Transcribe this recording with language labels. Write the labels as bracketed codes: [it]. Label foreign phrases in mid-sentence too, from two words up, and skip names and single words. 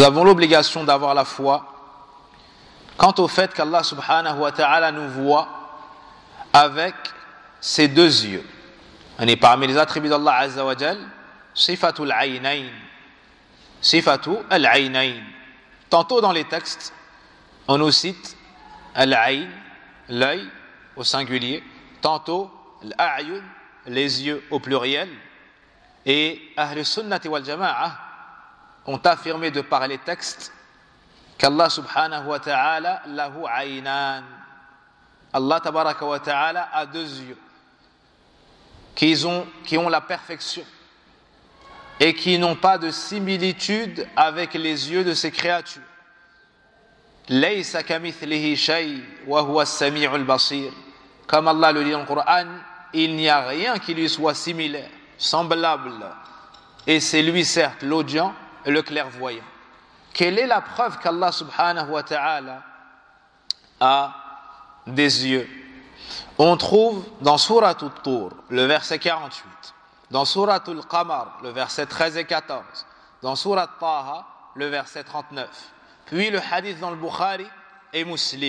[fr] avons l'obligation d'avoir la foi quant au fait qu'Allah [ar] سبحانه وتعالى [fr] nous voit avec ses deux yeux. On est parmi les attributs d'Allah [ar] عز وجل, صفة العينين. صفة العينين. [fr] Tantôt dans les textes, on nous cite al-ayn, l'œil au singulier, tantôt l'a'yun, les yeux au pluriel. Et [ar] أهل السنة والجماعة [fr] ont affirmé de par les textes qu'Allah [ar] سبحانه وتعالى له عينان. [fr] Allah [ar] تبارك وتعالى [fr] a deux yeux qui ont la perfection et qui n'ont pas de similitude avec les yeux de ces créatures. [ar] ليس كمثله شيء وهو السميع البصير. [fr] Comme Allah le dit dans le Coran, il n'y a rien qui lui soit similaire, semblable, et c'est lui certes l'audient et le clairvoyant. Quelle est la preuve qu'Allah [ar] سبحانه وتعالى [fr] a des yeux? On trouve dans Surat al-Tur, le verset 48, dans Surat al-Qamar, le verset 13 et 14, dans Surat Taha, le verset 39, puis le hadith dans le Bukhari et Muslim.